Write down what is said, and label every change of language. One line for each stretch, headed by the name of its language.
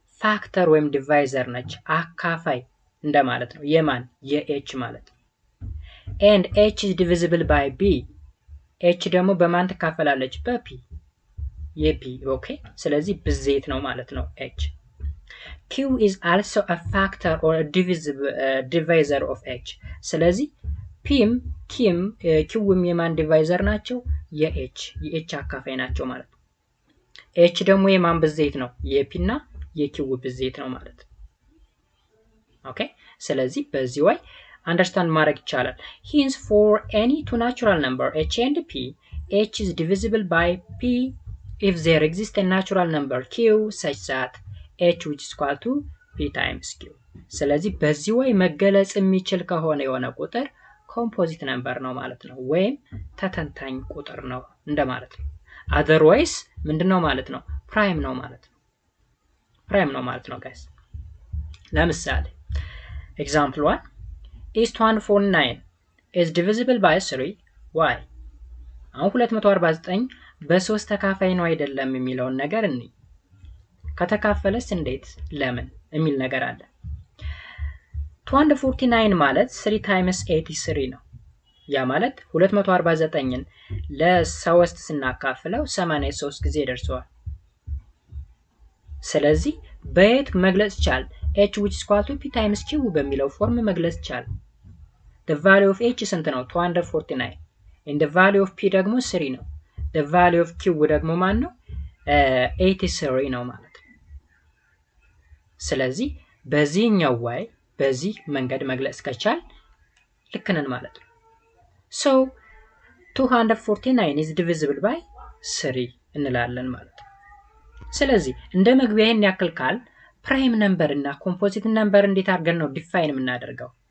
Amharic: ፋክተር ወይም ዲቫይዘር ነች። አካፋይ እንደማለት ነው። የማን? የh ማለት ነው።
English: and h is divisible by b.
Amharic: h ደግሞ በማን ትካፈላለች? በp የp። ኦኬ ስለዚህ ብዜት ነው ማለት ነው h።
English: q is also a factor or a divisor of h.
Amharic: ስለዚህ pም q የማን ዲቫይዘር ናቸው? የh አካፋይ ናቸው ማለት ነው። h ደግሞ የማን ብዜት ነው? የp እና የq ብዜት ነው ማለት ነው። ኦኬ ስለዚህ በዚህ way understand ማድረግ ይቻላል።
English: hence for any two natural number h and p, h is divisible by p if there exists a natural number q such that h which is equal to p times q.
Amharic: ስለዚህ በዚህ way መገለጽ የሚችል ከሆነ የሆነ ቁጥር ኮምፖዚት ነምበር ነው ማለት ነው ወይም ተተንታኝ ቁጥር ነው እንደማለት ነው። otherwise ምንድነው ማለት ነው? ፕራይም ነው ማለት ነው guys። ለምሳሌ
English: example 1 is 249 is divisible by 3 why?
Amharic: አሁን 249 በ3 ተካፋይ ነው አይደለም የሚለውን ነገር እንይ። ከተካፈለስ እንዴት ለምን የሚል ነገር አለ። 249 ማለት 3 times 83 ነው። ያ ማለት 249ን ለ3 ስናካፍለው 83 ጊዜ ደርሷል። ስለዚህ በየት መግለጽ ቻል?
English: h which is equal to p times q
Amharic: በሚለው ፎርም መግለጽ ቻል።
English: the value of h ስንት ነው? 249 and the value of p
Amharic: ደግሞ 3 ነው።
English: the value of q
Amharic: ደግሞ ማን ነው? 83 ነው ማለት ነው። ስለዚህ በዚህኛው way በዚህ መንገድ መግለጽ ከቻል ልክ ነን ማለት ነው።
English: so 249 is divisible by 3
Amharic: እንላለን ማለት ነው። ስለዚህ እንደ መግቢያዬን ያክል ካል ፕራይም ነምበር እና ኮምፖዚት ነምበር እንዴት አድርገን ነው ዲፋይን የምናደርገው?